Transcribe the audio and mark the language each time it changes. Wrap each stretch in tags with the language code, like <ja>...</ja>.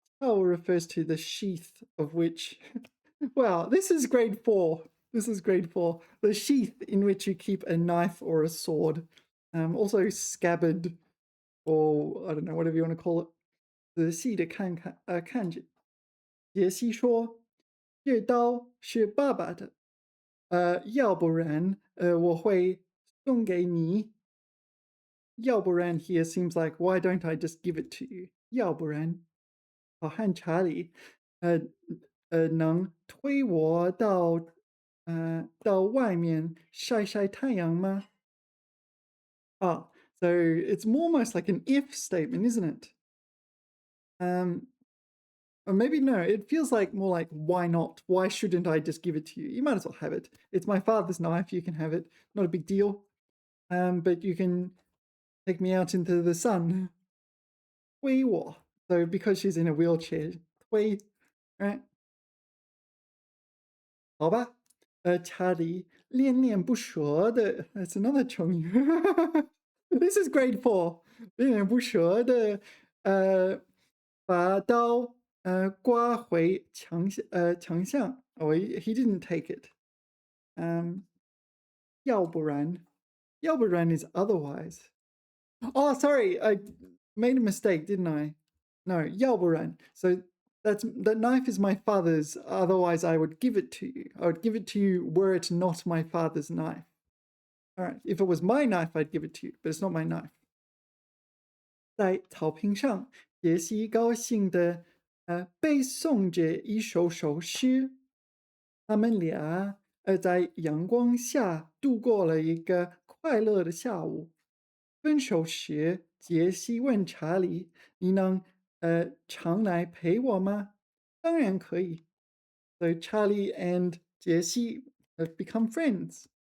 <en>鞘 refers to the sheath of which. Wow, this is grade 4. This is grade 4. The sheath in which you keep a knife or a sword. Also scabbard, or I don't know, whatever you want to call it.</en> <zh>仔细的看着。杰西说：“这刀是爸爸的，要不然我会送给你。”</zh> <en>要不然 here seems like, why don't I just give it to you?</en> <zh>要不然，好汉查理，能推我到外面晒晒太阳吗？</zh> <en>Ah, so it's almost like an if statement, isn't it? Or maybe no, it feels like more like, why not? Why shouldn't I just give it to you? You might as well have it. It's my father's knife, you can have it. Not a big deal. But you can take me out into the sun.</en> <zh>推我.</zh> <en>So because she's in a wheelchair, 推, right?</en> <zh>好吧，查理恋恋不舍的</zh> <en>that's another</en> <zh>成语。</zh> <en>This is grade 4.</en> <zh>恋恋不舍的把刀刮回墙上。</zh> <en>Oh, he didn't take it. 要不然is otherwise. Oh, sorry, I made a mistake, didn't I? No, 要不然. So that knife is my father's, otherwise I would give it to you. I would give it to you were it not my father's knife. All right, if it was my knife, I'd give it to you, but it's not my knife.</en> <zh>在草坪上，杰西高兴地背诵着一首诗。他们俩在阳光下度过了一个快乐的下午。分手时，杰西问查理：“你能常来陪我吗？” 当然可以。</zh> <en>So Charlie and Jessie have become friends.</en>